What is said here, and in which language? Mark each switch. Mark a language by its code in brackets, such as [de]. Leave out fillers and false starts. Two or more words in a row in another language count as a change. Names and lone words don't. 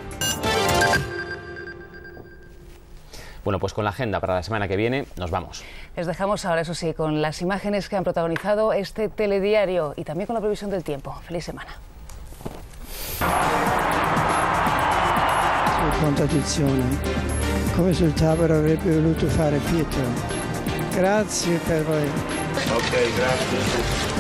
[es] Bueno, pues con la agenda para la semana que viene nos vamos. Les dejamos ahora, eso sí, con las imágenes que han protagonizado este telediario y también con la previsión del tiempo. ¡Feliz semana! [it] contraddizione. Come sul tavolo avrebbe voluto fare Pietro. Grazie per voi. Ok, grazie.